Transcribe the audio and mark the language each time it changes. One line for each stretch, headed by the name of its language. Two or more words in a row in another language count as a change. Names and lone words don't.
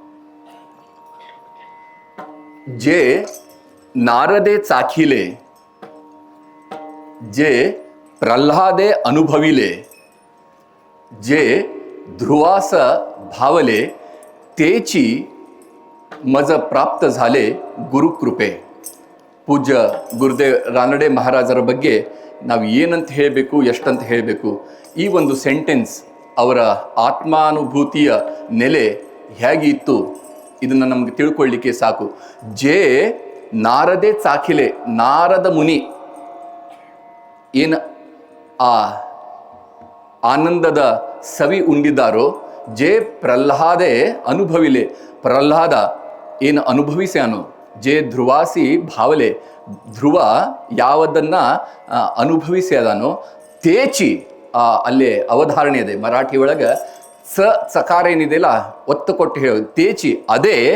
Marathi: जे नारदे चाखिले, जे प्रल्हादे अनुभविले, जे ध्रुवास भावले, तेची मज प्राप्त झाले ಗುರುಕೃಪೆ.
Kannada: ಪೂಜ್ಯ ಗುರುದೇವ್ ರಾನಡೆ ಮಹಾರಾಜರ ಬಗ್ಗೆ ನಾವು ಏನಂತ ಹೇಳಬೇಕು, ಎಷ್ಟಂತ ಹೇಳಬೇಕು. ಈ ಒಂದು ಸೆಂಟೆನ್ಸ್ ಅವರ ಆತ್ಮಾನುಭೂತಿಯ ನೆಲೆ ಹೇಗಿತ್ತು ಇದನ್ನು ನಮಗೆ ತಿಳ್ಕೊಳ್ಳಿಕ್ಕೆ ಸಾಕು.
Marathi: जे नारदे चाखिले,
Kannada: ನಾರದ ಮುನಿ ಏನು ಆ ಆನಂದದ ಸವಿ ಉಂಡಿದ್ದಾರೋ,
Marathi: जे प्रल्हादे अनुभविले,
Kannada: ಪ್ರಹ್ಲಾದ ಏನು ಅನುಭವಿಸ್ಯಾನೋ,
Marathi: जे ध्रुवासी भावले,
Kannada: ಧ್ರುವ ಯಾವುದನ್ನ ಅನುಭವಿಸ್ಯಾದಾನೋ, ತೇಚಿ ಅಲ್ಲೇ ಅವಧಾರಣೆ ಇದೆ ಮರಾಠಿ ಒಳಗೆ, ಸಕಾರ ಏನಿದೆಯಲ್ಲ ಒತ್ತು ಕೊಟ್ಟು ಹೇಳೋದು, ತೇಚಿ ಅದೇ